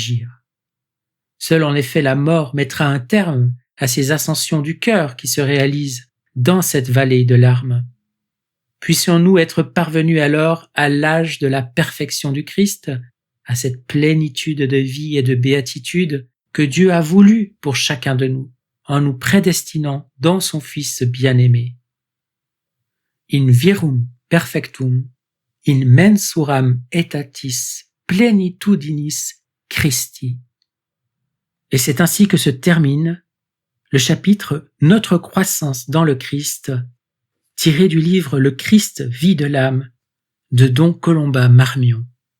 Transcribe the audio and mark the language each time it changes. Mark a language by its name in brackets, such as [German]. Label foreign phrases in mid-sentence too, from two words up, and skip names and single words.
[French] » Seule en effet la mort mettra un terme à ces ascensions du cœur qui se réalisent dans cette vallée de larmes. Puissions-nous être parvenus alors à l'âge de la perfection du Christ, à cette plénitude de vie et de béatitude que Dieu a voulu pour chacun de nous, en nous prédestinant dans son Fils bien-aimé. [Latin] In virum perfectum, in mensuram aetatis plenitudinis Christi. [French] Et c'est ainsi que se termine le chapitre « Notre croissance dans le Christ » tiré du livre « Le Christ, vie de l'âme » de Don Colomba Marmion.